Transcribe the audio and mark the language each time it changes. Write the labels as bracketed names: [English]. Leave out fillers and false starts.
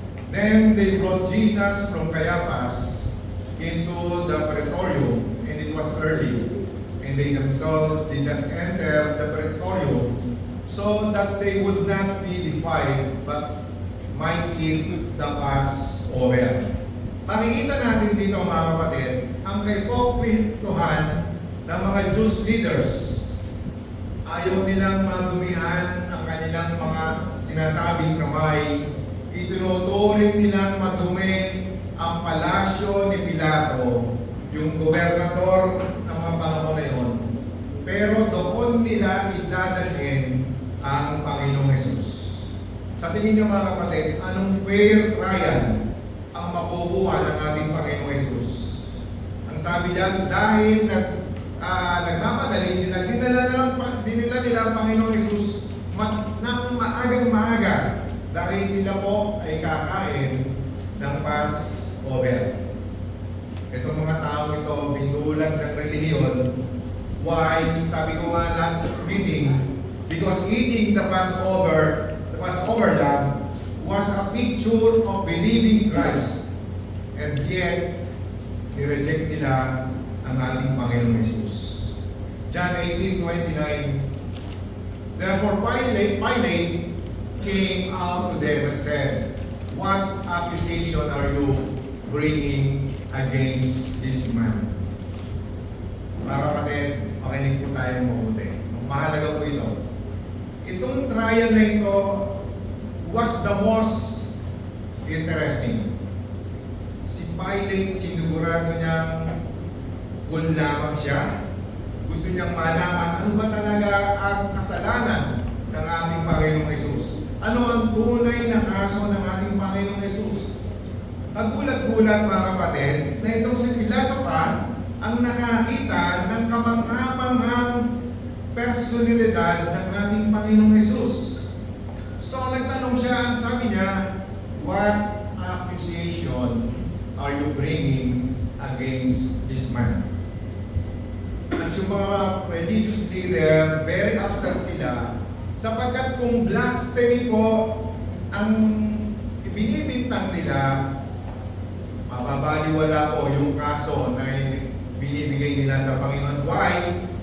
[English] Then they brought Jesus from Caiaphas into the praetorium, and it was early, and they themselves did not enter the praetorium, so that they would not be defiled, but might eat the Passover. [Filipino] Makikita natin dito mga kapatid, ang kaipokrituhan ng mga Jewish leaders. Ayaw nilang madumihan ang kanilang mga sinasabing kamay. Itinuturing nilang madumi ang palasyo ni Pilato, yung gobernador ng mga panahon na yun. Pero doon nila idadalhin ang Panginoong Jesus. Sa tingin niyo mga kapatid, anong fair trial ang makukuha ng ating Panginoong Jesus? Ang sabi diyan, dahil nagmamadali sila, dinala nila ang Panginoong Jesus ng maagang-maaga dahil sila po ay kakain ng Passover. Itong mga tao ito, binulag ng relihiyon. [English] Why? [Filipino] Sabi ko nga last meeting, [English] because eating the Passover lamb was a picture of believing Christ. [Filipino] And yet, nireject nila ang ating Panginoong Jesus. [English] John 18:29. Therefore Pilate came out to them and said, "What accusation are you bringing against this man?" [Filipino] Mga kapatid, makinig po tayo mabuti. Mahalaga po ito. Itong trial na ito [English] was the most interesting. [Filipino] Si Pilate, sinigurado niyang kung lamang siya, gusto niyang malaman ano ba talaga ang kasalanan ng ating Panginoong Jesus. Ano ang tunay na kaso ng ating Panginoong Jesus? Kagulat-gulat mga kapatid na itong si Pilato pa ang nakakita ng kamangha-manghang personalidad ng ating Panginoong Jesus. So nagtanong siya, sabi niya, [English] "What accusation are you bringing against this man?" [Filipino] At yung mga religious leader, very upset sila sapagkat kung blasphemy po ang ibinibintang nila, mababaliwala po yung kaso na binibigay nila sa Panginoon. Why?